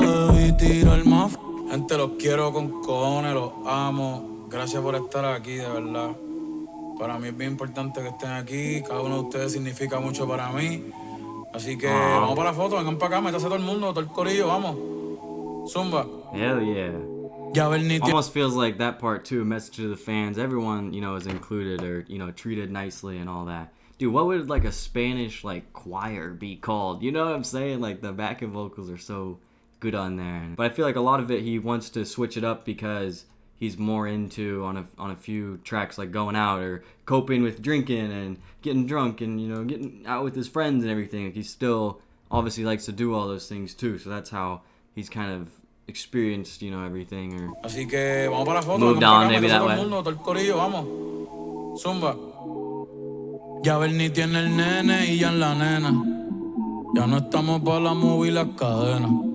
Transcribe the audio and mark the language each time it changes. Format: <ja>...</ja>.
<es>Debí tirar más. Gente, los quiero con cojones, los amo. Gracias por estar aquí, de verdad. Para mí es bien importante que estén aquí. Cada uno de ustedes significa mucho para mí. Así que vamos para la foto, vengan para acá, métase todo el mundo, todo el corillo, vamos. Zumba.</es> <en>Hell yeah. Almost feels like that part too, message to the fans. Everyone, you know, is included or, you know, treated nicely and all that. Dude, what would like a Spanish like choir be called? You know what I'm saying? Like the backing vocals are so good on there. But I feel like a lot of it he wants to switch it up because he's more into on a few tracks like going out or coping with drinking and getting drunk and, you know, getting out with his friends and everything. Like he still obviously likes to do all those things too. So that's how he's kind of experienced, you know, everything or</en> <es>así que vamos para la foto,</es> <en>moved on maybe that</en> <es>todo</es> <en>way.</en> <es>El mundo, todo el corillo, vamos. Zumba. Ya Bernie tiene el nene y ya en la nena. Ya no estamos para la movie y las cadenas.</es>